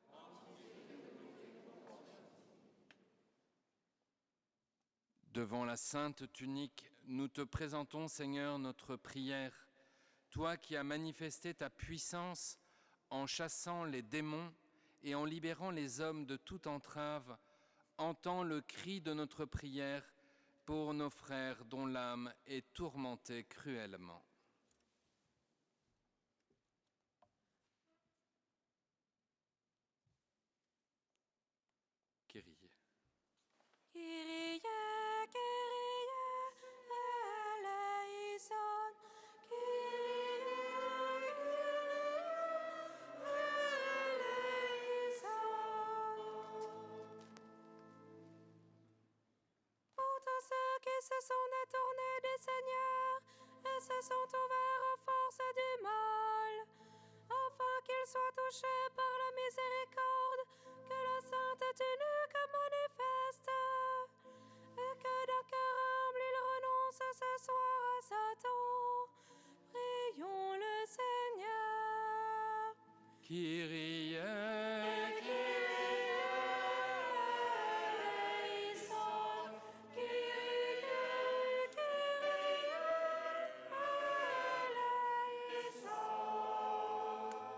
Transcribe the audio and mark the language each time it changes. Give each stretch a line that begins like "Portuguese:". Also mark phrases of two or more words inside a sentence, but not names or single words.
French: Devant la sainte tunique, nous te présentons, Seigneur, notre prière. Toi qui as manifesté ta puissance en chassant les démons et en libérant les hommes de toute entrave, entends le cri de notre prière pour nos frères dont l'âme est tourmentée cruellement.
Greek: Kyrie. Kyrie, Kyrie, eleison. Kyrie, eleison.
French: Pour tous ceux qui se sont détournés des seigneurs et se sont ouverts aux forces du mal, afin qu'ils soient touchés par la miséricorde que la sainte tunique manifeste, et que d'un cœur humble ils renoncent ce soir à Satan. Prions le Seigneur.
Greek: Kyrie, Eleison. Kyrie, eleison.